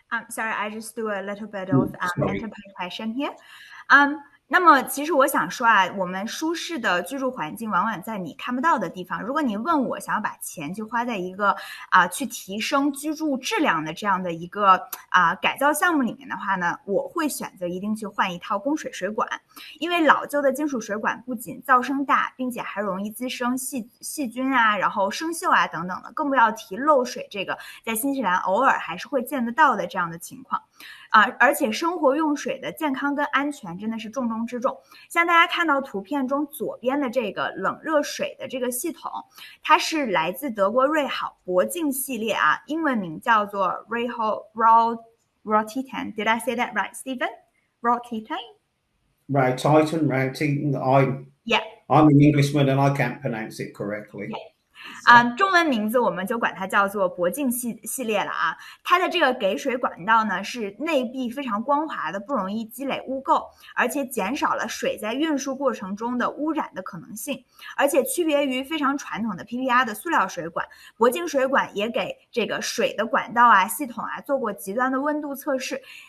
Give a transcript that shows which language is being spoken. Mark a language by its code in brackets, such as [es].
[en] Sorry, I just do a little bit of interpretation here. [zh] 那么其实我想说啊，我们舒适的居住环境往往在你看不到的地方。如果你问我想要把钱去花在一个去提升居住质量的这样的一个改造项目里面的话呢，我会选择一定去换一套供水水管。因为老旧的金属水管不仅噪声大，并且还容易滋生细菌啊，然后生锈啊等等的，更不要提漏水这个在新西兰偶尔还是会见得到的这样的情况。而且生活用水的健康跟安全真的是重中之重。像大家看到图片中左边的这个冷热水的这个系统，它是来自德国瑞好铂净系列啊，英文名叫做 REHAU Raw Titan. [en] Did I say that right, Stephen? Raw Titan? Raw Titan. Yeah. I'm an Englishman and I can't pronounce it correctly. Yeah. [zh] 中文名字我们就管它叫做铂净系列了啊。它的这个给水管道呢是内壁非常光滑的，不容易积累污垢，而且减少了水在运输过程中的污染的可能性。而且区别于非常传统的 PPR 的塑料水管，铂净水管也给这个水的管道啊系统啊做过极端的温度测试。